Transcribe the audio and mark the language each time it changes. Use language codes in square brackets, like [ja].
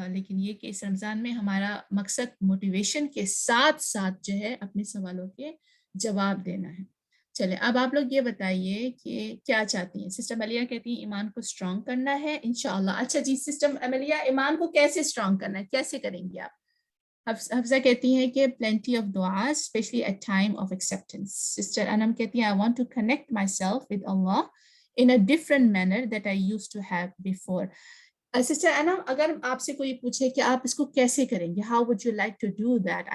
[ur] لیکن یہ کہ اس رمضان میں ہمارا مقصد موٹیویشن کے ساتھ ساتھ جو ہے اپنے سوالوں کے جواب دینا ہے. چلیں اب آپ لوگ یہ بتائیے کہ کیا چاہتی ہیں. سسٹر ملیہ کہتی ہیں ایمان کو اسٹرانگ کرنا ہے انشاءاللہ. اچھا جی سسٹر ملیہ, ایمان کو کیسے اسٹرانگ کرنا ہے, کیسے کریں گے آپ؟ حفظہ کہتی ہیں کہ [en] plenty of du'as especially at time of acceptance. [ur] Sister انم کہتی ہیں [en] I want to connect myself with Allah in a different manner that I used to have before. [ur] Sister انم, اگر آپ سے کوئی پوچھے کہ آپ اس کو کیسے کریں گے, [en] how would you like to do that?